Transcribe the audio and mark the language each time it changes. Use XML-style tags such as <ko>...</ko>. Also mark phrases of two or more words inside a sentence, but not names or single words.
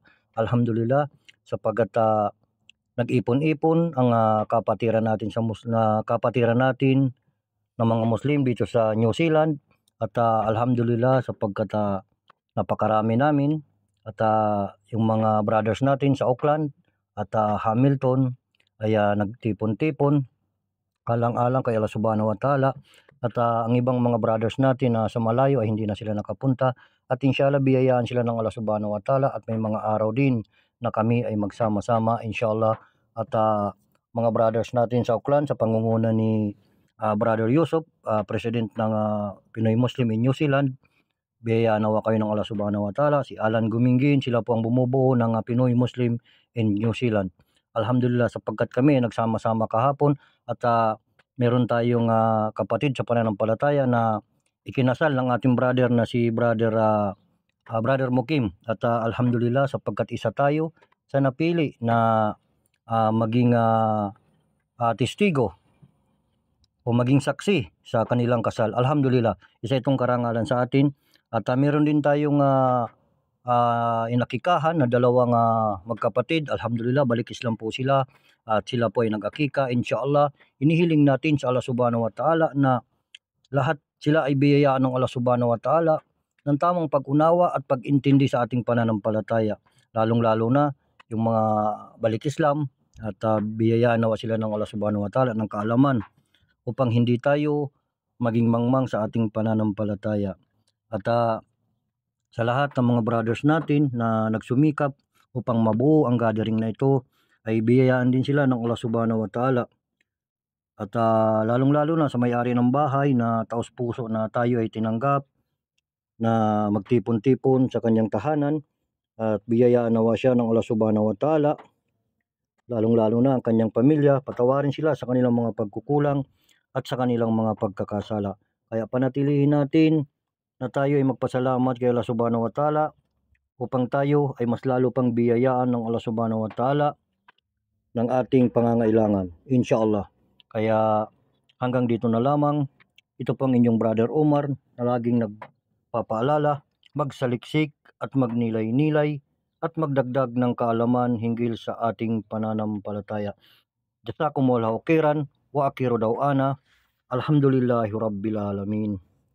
<tl>Alhamdulillah sapagkat nag-ipon-ipon ang kapatiran natin kapatiran natin ng mga Muslim dito sa New Zealand, at alhamdulillah sapagkat napakarami namin, at yung mga brothers natin sa Auckland at Hamilton ay nagtipon-tipon alang-alang kay</tl> <ar>الله سبحانه وتعالى,</ar> <tl>at ang ibang mga brothers natin sa malayo ay hindi na sila nakapunta, at inshallah biyayaan sila ng</tl> <ar>الله سبحانه وتعالى,</ar> <tl>at may mga araw din na kami ay magsama-sama inshallah. At mga brothers natin sa Auckland sa pangunguna ni Brother Yusuf, President ng Pinoy Muslim in New Zealand, biyayaan nawa kayo ng</tl> <ar>الله سبحانه وتعالى.</ar> <tl>Si Alan Gumingin, sila po ang bumubuo ng Pinoy Muslim in New Zealand. Alhamdulillah sapagkat kami nagsama-sama kahapon, at meron tayong kapatid sa pananampalataya na ikinasal ng ating brother na si Brother Mukim, at alhamdulillah sapagkat isa tayo sa napili na maging testigo o maging saksi sa kanilang kasal. Alhamdulillah, isa itong karangalan sa atin. At meron din tayong inakikahan na dalawang magkapatid. Alhamdulillah, balik Islam po sila, at sila po ay nag-akika. Inshallah, inihiling natin sa</tl> <ar>الله سبحانه وتعالى</ar> <tl>na lahat sila ay biyayaan ng</tl> <ar>الله سبحانه وتعالى</ar> <tl>ng tamang pag-unawa at pag-intindi sa ating pananampalataya, lalong-lalo na yung mga balik Islam, at biyayaan nawa sila ng</tl> <ar>الله سبحانه وتعالى</ar> <tl>ng kaalaman upang hindi tayo maging mangmang sa ating pananampalataya. At sa lahat ng mga brothers natin na nagsumikap upang mabuo ang gathering na ito, ay biyayaan din sila ng</tl> <ar>الله سبحانه وتعالى.</ar> <tl>At lalong-lalo na sa may-ari ng bahay na taos puso na tayo ay tinanggap na magtipon-tipon sa kanyang tahanan, at biyayaan nawa siya ng</tl> <ar>الله سبحانه وتعالى,</ar> <tl>lalong-lalo na ang kanyang pamilya. Patawarin sila sa kanilang mga pagkukulang at sa kanilang mga pagkakasala. Kaya panatilihin natin na tayo ay magpasalamat</tl> <ar>الله سبحانه وتعالى</ar> <tl>upang tayo ay mas lalo pang biyayaan ng</tl> <ar>الله سبحانه وتعالى</ar> <tl>ng ating pangangailangan, inshallah. Kaya hanggang dito na lamang. Ito pang inyong Brother Omar na laging nagpapaalala, magsaliksik at magnilay-nilay at magdagdag ng kaalaman hinggil sa ating pananampalataya.</tl> <ar>جزاكم الله خيرا وآخر دعوانا الحمد لله رب العالمين.</ar>